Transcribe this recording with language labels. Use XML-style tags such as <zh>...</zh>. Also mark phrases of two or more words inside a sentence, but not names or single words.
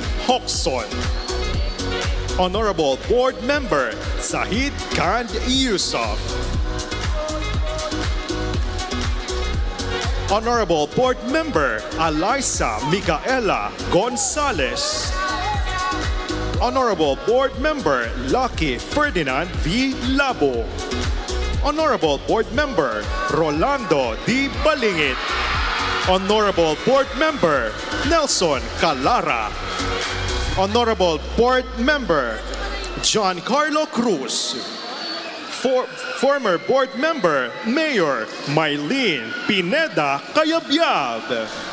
<en>Hoxon, Honorable Board Member Zahid Khan Yusuf, Honorable Board Member Alyssa Micaela Gonzalez, Honorable Board Member Lucky Ferdinand V. Labo, Honorable Board Member Rolando D. Balingit, Honorable Board Member Nelson Calara, Honorable Board Member John Carlo Cruz, former Board Member Mayor Mylene Pineda Cayabyab,</en>